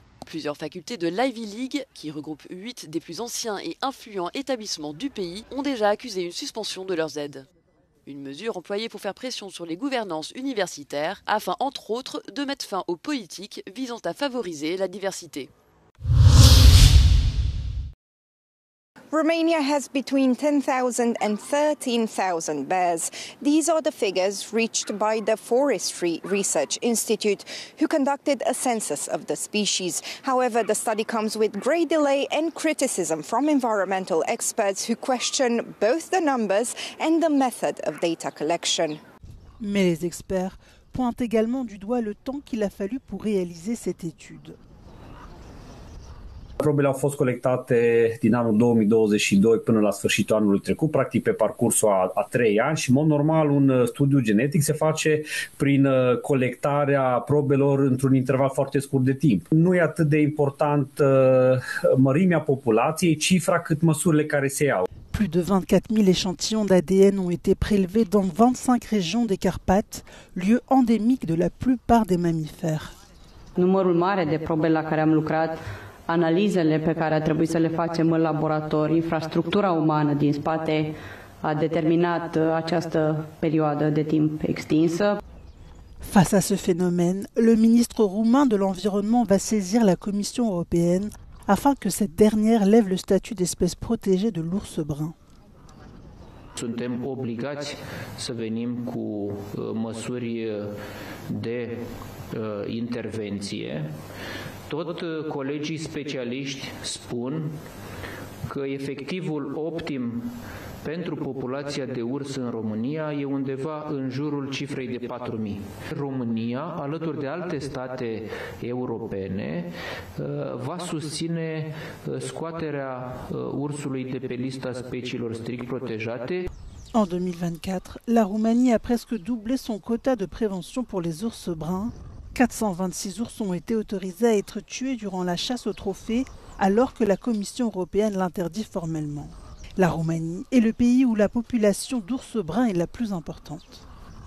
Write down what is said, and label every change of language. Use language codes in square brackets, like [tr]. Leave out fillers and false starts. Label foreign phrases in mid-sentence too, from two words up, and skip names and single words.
[fr] Plusieurs facultés de l'Ivy League, qui regroupent 8 des plus anciens et influents établissements du pays, ont déjà accusé une suspension de leurs aides. Une mesure employée pour faire pression sur les gouvernances universitaires afin, entre autres, de mettre fin aux politiques visant à favoriser la diversité. [en] Romania has between 10,000 and 13,000 bears. These are the figures reached by the Forestry Research Institute, who conducted a census of the species. However, the study comes with great delay and criticism from environmental experts who question both the numbers and the method of data collection. [fr] Mais les experts pointe également du doigt le temps qu'il a fallu pour réaliser cette étude. [ro] Probele au fost colectate din anul 2022 până la sfârșitul anului trecut, practic pe parcursul a 3 ani și, în mod normal, un studiu genetic se face prin colectarea probelor într-un interval foarte scurt de timp. Nu e atât de important mărimea populației, cifra, cât măsurile care se iau. [fr] Plus de 24 000 échantillons d'ADN ont été prélevés dans 25 régions des Carpates, lieu endémique de la plupart des mammifères. [ro] Numărul mare de probe la care am lucrat, analizele pe care a trebuit să le facem în laborator, infrastructura umană din spate a determinat această perioadă de timp extinsă. [fr] Face à ce phénomène, le ministre roumain de l'Environnement va saisir la Commission européenne afin que cette dernière lève le statut d'espèce protégée de l'ours brun. [ro] Suntem obligați să venim cu măsuri de intervenție. Tot colegii specialiști spun că efectivul optim pentru populația de urs în România e undeva în jurul cifrei de 4.000. România, alături de alte state europene, va susține scoaterea ursului de pe lista speciilor strict protejate. [fr] En 2024, la Roumanie a presque doublé son quota de prévention pour les ours bruns. 426 ours ont été autorisés à être tués durant la chasse aux trophées, alors que la Commission européenne l'interdit formellement. La Roumanie est le pays où la population d'ours bruns est la plus importante.